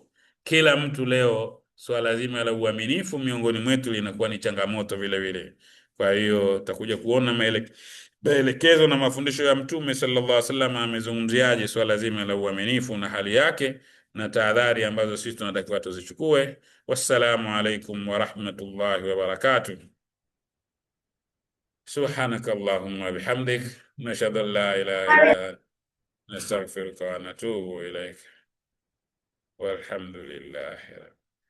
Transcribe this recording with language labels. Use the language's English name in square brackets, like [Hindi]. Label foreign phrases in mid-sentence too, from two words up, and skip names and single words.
[Swahili] Kila mtu leo swala zima la uaminifu miongoni mwetu linakuwa ni changamoto vile vile. Kwa hiyo tutakuja kuona maelekezo na mafundisho ya Mtume [Arabic] صلى الله عليه وسلم [Swahili] amezungumziaje swala zima la uaminifu na hali yake na tahadhari ambazo sisi tunatakiwa tuzichukue. [Arabic] والسلام عليكم ورحمة الله وبركاته. سبحانك اللهم وبحمدك نشهد أن لا إله إلا أنت نستغفرك ونتوب إليك والحمد لله